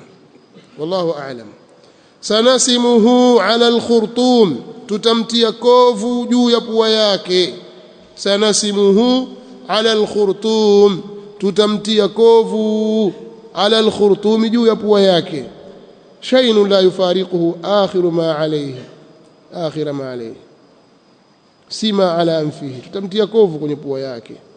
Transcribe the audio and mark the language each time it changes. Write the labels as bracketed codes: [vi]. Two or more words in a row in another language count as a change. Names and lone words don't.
[ar] والله أعلم. سنسمه على الخرطوم, [sw] tutamtia kovu juu ya pua yake. [ar] سنسمه على الخرطوم, [sw] tutamtia kovu [ar] على الخرطوم, [sw] juu ya pua yake. [ar] شيء لا يفارقه آخر ما عليه سما على أنفه, [sw] tutamtia kovu kwenye pua yake.